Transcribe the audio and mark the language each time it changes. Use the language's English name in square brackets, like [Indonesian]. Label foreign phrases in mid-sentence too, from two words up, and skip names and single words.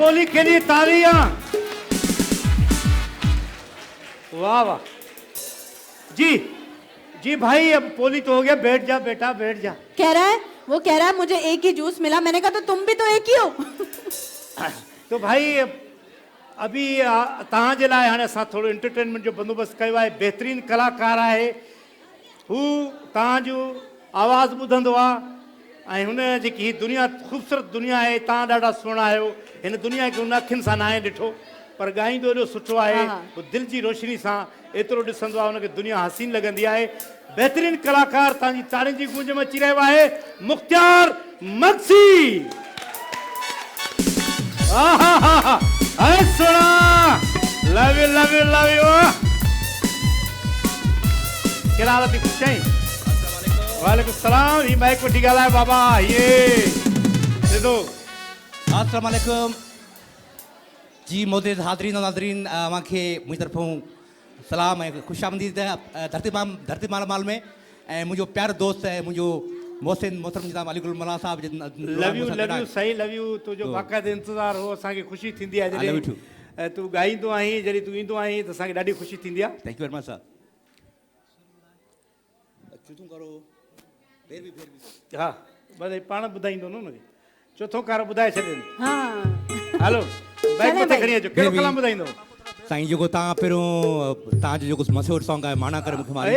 [Urdu] بولی کے لیے تالیاں۔ واہ واہ جی جی بھائی. اب پولی تو ہو گیا، بیٹھ جا بیٹا بیٹھ جا. کہہ رہا ہے، وہ کہہ رہا ہے مجھے ایک ہی جوس ملا۔ میں نے کہا تو تم بھی تو ایک ہی ہو. [Sindhi] तो भाई अभी तव्हां जे लाइ हाणे असां थोरो एंटरटेनमेंट जो बंदोबस्तु कयो आहे। बहितरीन कलाकार आहे हू, तव्हांजो आवाज़ ॿुधंदो आहे ऐं हुन जेकी हीअ दुनिया ख़ूबसूरत दुनिया आहे। तव्हां ॾाढा सुहिणा आहियो। हिन दुनिया खे हुन अखियुनि सां न आहे ॾिठो, पर ॻाईंदो एॾो सुठो आहे। उहो दिलि जी रोशनी सां एतिरो ॾिसंदो आहे, हुनखे दुनिया हसीन लॻंदी आहे। बहितरीन कलाकार तव्हांजी ताड़ियुनि जी गूंज में अची रहियो आहे मुख़्तियार मक्सी। [Urdu] ہائے سونا, [English] love you love you love you. [Sindhi] कहिड़ा हाल थी? ख़ुशि आहीं? [Arabic] وعليكم السلام. [Sindhi] ही माइक वठी ॻाल्हाए बाबा। ये ॾिसो। [Arabic] السلام عليكم जी। [Sindhi] मोहतरम हाज़रीन और नाज़रीन, मूंखे मुंहिंजी तरफ़ों सलाम ऐं ख़ुशि आमदीद धरती माल में। ऐं मुंहिंजो प्यारो दोस्त है मुंहिंजो मोहसिन मोहतरम जनाब अलीगुल मौलाना साहब। [English] love you sahi love you. [Sindhi] तुंहिंजो बाक़ाइदे इंतज़ार हो, असांखे ख़ुशी थींदी आहे जॾहिं तूं ॻाईंदो आहीं, जॾहिं तूं ईंदो आहीं त असांखे ॾाढी ख़ुशी थींदी आहे। [English] Thank you very much sir. [Urdu] چوتھوں کرو پھر بھی [Sindhi] हा बस पाण ॿुधाईंदो न हुनखे चौथों कार ॿुधाए छॾियो हा हलो बाइक चले मथे भाई। खणी अचो कहिड़ो भी- कलाम ॿुधाईंदो साईं जेको तव्हां पहिरियों तव्हांजो जेको मशहूरु सॉन्ग आहे माना करे मूंखे मारी